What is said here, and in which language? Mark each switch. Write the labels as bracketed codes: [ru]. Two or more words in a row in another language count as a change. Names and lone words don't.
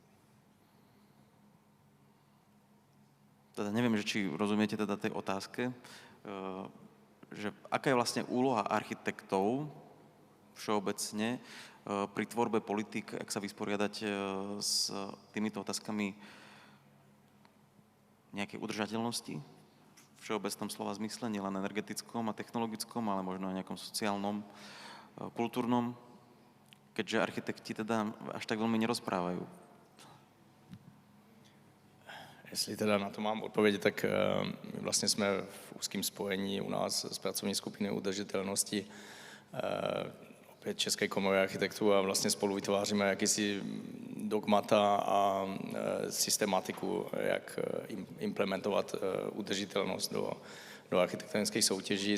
[sk] Teda neviem, že či rozumiete teda tej otázke, že aká je vlastne úloha architektov všeobecne pri tvorbe politík, ak sa vysporiadať s týmito otázkami nejakej udržateľnosti v všeobecnom slova zmysle, nielen energetickom a technologickom, ale možno aj nejakom sociálnom, kultúrnom, keďže architekti teda až tak veľmi nerozprávajú. [cs] Jestli teda na to mám odpovědět, tak my vlastně jsme v úzkém spojení u nás s pracovní skupinou udržitelnosti opět České komory architektů a vlastně spolu vytváříme jakýsi dogmata a systematiku, jak implementovat udržitelnost do architektonických soutěží.